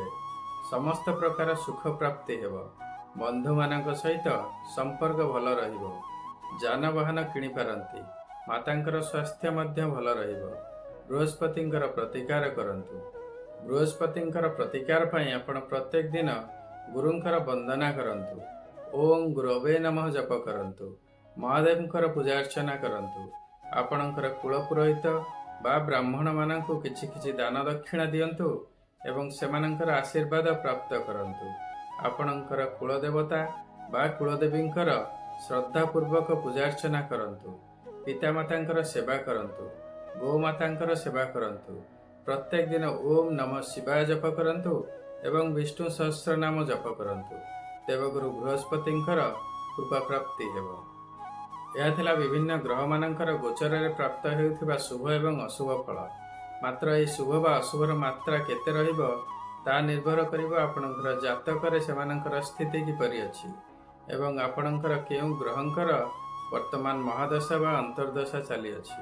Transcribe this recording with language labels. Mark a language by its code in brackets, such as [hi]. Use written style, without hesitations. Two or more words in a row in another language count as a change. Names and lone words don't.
[or] ସମସ୍ତ ପ୍ରକାର ସୁଖ ପ୍ରାପ୍ତି ହେବ। ବନ୍ଧୁ ମାନଙ୍କ ସହିତ ସମ୍ପର୍କ ଭଲ ରହିବ। ଯାନବାହନ କିଣି ପାରନ୍ତି। ମାତାଙ୍କର ସ୍ୱାସ୍ଥ୍ୟ ମଧ୍ୟ ଭଲ ରହିବ। ବୃହସ୍ପତିଙ୍କର ପ୍ରତିକାର କରନ୍ତୁ। ବୃହସ୍ପତିଙ୍କର ପ୍ରତିକାର ପାଇଁ ଆପଣ ପ୍ରତ୍ୟେକ ଦିନ ଗୁରୁଙ୍କର ବନ୍ଦନା କରନ୍ତୁ। ଓମ ଗୁରବେ ନମଃ ଜପ କରନ୍ତୁ। ମହାଦେବଙ୍କର ପୂଜା ଅର୍ଚ୍ଚନା କରନ୍ତୁ। ଆପଣଙ୍କର କୁଳ ପୁରୋହିତ ବା ବ୍ରାହ୍ମଣ ମାନଙ୍କୁ କିଛି କିଛି ଦାନ ଦକ୍ଷିଣା ଦିଅନ୍ତୁ ଏବଂ ସେମାନଙ୍କର ଆଶୀର୍ବାଦ ପ୍ରାପ୍ତ କରନ୍ତୁ। ଆପଣଙ୍କର କୁଳ ଦେବତା ବା କୁଳଦେବୀଙ୍କର ଶ୍ରଦ୍ଧା ପୂର୍ବକ ପୂଜାର୍ଚ୍ଚନା କରନ୍ତୁ। ପିତାମାତାଙ୍କର ସେବା କରନ୍ତୁ। ଗୋମାତାଙ୍କର ସେବା କରନ୍ତୁ। ପ୍ରତ୍ୟେକ ଦିନ ଓମ ନମଃ ଶିବାୟ ଜପ କରନ୍ତୁ ଏବଂ ବିଷ୍ଣୁ ସହସ୍ର ନାମ ଜପ କରନ୍ତୁ। ଦେବଗୁରୁ ବୃହସ୍ପତିଙ୍କର କୃପା ପ୍ରାପ୍ତି ହେବ। ଏହା ଥିଲା ବିଭିନ୍ନ ଗ୍ରହ ମାନଙ୍କର ଗୋଚର ରେ ପ୍ରାପ୍ତ ହେଉଥିବା ଶୁଭ ଏବଂ ଅଶୁଭ ଫଳ। ମାତ୍ର ଏ ଶୁଭ ବା ଅଶୁଭର ମାତ୍ରା କେତେ ରହିବ ତା ନିର୍ଭର କରିବ ଆପଣଙ୍କର ଜାତକ ରେ ସେମାନଙ୍କର ସ୍ଥିତି କିପରି ଅଛି ଏବଂ ଆପଣଙ୍କର କେଉଁ ଗ୍ରହଙ୍କର ବର୍ତ୍ତମାନ ମହାଦଶା ବା ଅନ୍ତର୍ଦଶା ଚାଲି ଅଛି।